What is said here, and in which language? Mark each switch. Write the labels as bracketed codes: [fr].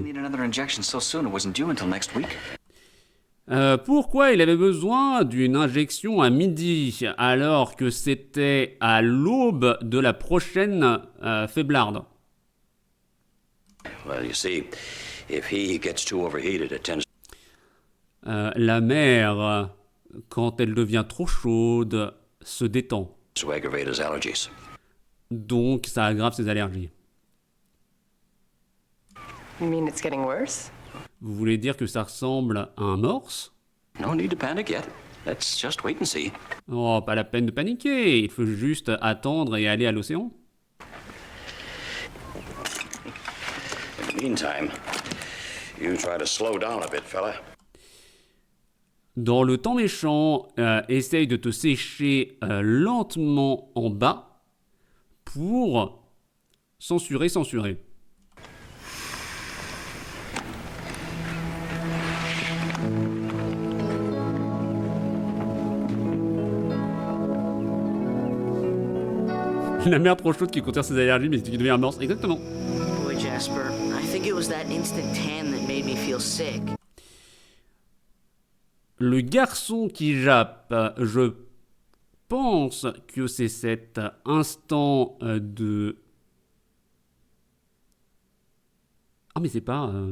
[en] Need another injection so soon. It wasn't due until next week. [fr] Pourquoi il avait besoin d'une injection à midi alors que c'était à l'aube de la prochaine faiblarde? [en] Well, you see, if he gets too overheated, it tends [fr] La mer, quand elle devient trop chaude, se détend. [en] to aggravate his allergies. [fr] Donc ça aggrave ses allergies. [en] You mean it's getting worse? [fr] Vous voulez dire que ça ressemble à un morse? [en] No need to panic yet. Let's just wait and see. [fr] Oh, pas la peine de paniquer, il faut juste attendre et aller à l'océan. [en] In the meantime, you try to slow down a bit, fella. [fr] Dans le temps méchant, essaye de te sécher lentement en bas pour censurer. La mer trop chaude qui contient ses allergies mais qui devient un morse. Exactement. [en] Boy, Jasper, I think it was that instant tan that made me feel sick. [fr] Le garçon qui jappe, je pense que c'est cet instant de... Ah mais c'est pas...